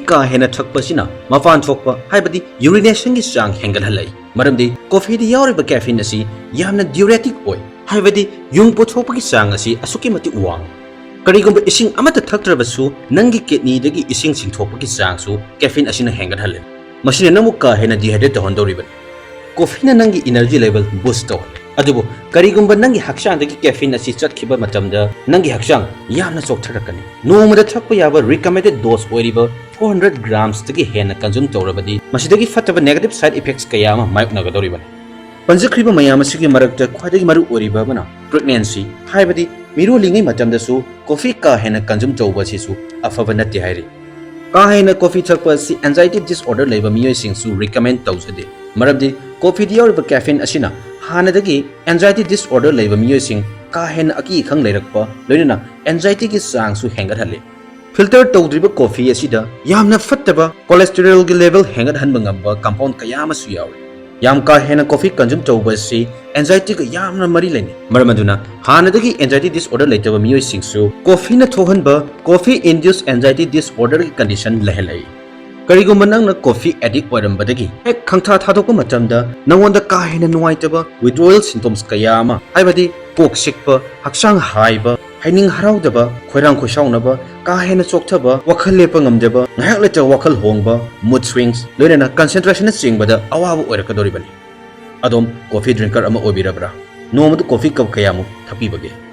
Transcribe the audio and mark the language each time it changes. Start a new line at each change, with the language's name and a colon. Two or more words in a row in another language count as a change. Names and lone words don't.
Manipuri: ka hena thakpasina mafan thokpa haibadi urination gi chang hengal halai maramdi coffee diarva caffeine asi yamna diuretic oi haibadi yung pothopagi chang asi asuki mati uwang karigumba ising amata thaktrabasu nangi kidney dagi ising singthopagi chang su caffeine asina hengal halai masina namuka hena dehydrate tohondoribani coffee na nangi
English: energy level boost
Manipuri: to adubu karigumba nangi hakchang dagi caffeine asi chatkhiba matamda nangi hakchang yamna chokthrakani nomada thakpa yaba
English: recommended dose
Manipuri: oiriba 400 grams dagi hena consume tawrabadi masidagi fataba
English: negative side effects
Manipuri: kayama mayuknagadoribani panjakriba mayam asigi marakta khwadagi maru oriba bana pregnancy haibadi mirollingei matamda su coffee ka hena consume tawba sisu afaba natti hairi ka hena coffee thakpa si
English: anxiety disorder
Manipuri: leiba miyoi singsu recommend tawjade marabdi coffee dioriba caffeine asina hanadagi
English: anxiety disorder
Manipuri: leiba miyoi sing ka hena aki khang leirakpa loinana anxiety gi sangsu hengat halle filter tawdriba coffee asida yamna fattaba cholesterol gi level hengat hanba ngamba compound kayama su yawi yam ka hena coffee consume tawba si anxiety ga yamna mari leni maramaduna hanadagi
English: anxiety disorder
Manipuri: leitaba miyoi singsu coffee na thohanba
English: coffee induced anxiety disorder
Manipuri: gi condition lehelai karigumba nangna
English: coffee addict
Manipuri: oirambadagi hek khangtha thadokpa matamda nangonda ka hena nuaitaba
English: withdrawal symptoms
Manipuri: kayama haibadi kok sikpa hakchang haiba ꯍꯩꯅꯤꯡ ꯍꯔꯥꯎꯗꯕ ꯈꯣꯏꯔꯥꯡ ꯈꯣꯏꯁꯥꯎꯅꯕ ꯀꯥ ꯍꯦꯟꯅ ꯆꯣꯛꯊꯕ ꯋꯥꯈꯜ ꯂꯦꯞꯄ ꯉꯝꯗꯕ ꯉꯥꯏꯍꯥꯛ ꯂꯩꯇ ꯋꯥꯈꯜ ꯍꯣꯡꯕ
English: mood swings
Manipuri: ꯂꯣꯏꯅꯅ ꯀꯟꯁꯦꯟꯇ꯭ꯔꯦꯁꯟꯅ ꯆꯤꯡꯕꯗ ꯑꯋꯥꯕ ꯑꯣꯏꯔꯛꯀꯗꯧꯔꯤꯕꯅꯤ ꯑꯗꯣꯝ
English: coffee drinker
Manipuri: ꯑꯃ ꯑꯣꯏꯕꯤꯔꯕ꯭ꯔꯥ ꯅꯣꯡꯃꯗ
English: coffee cup
Manipuri: ꯀꯌꯥꯃꯨꯛ ꯊꯛꯄꯤꯕꯒꯦ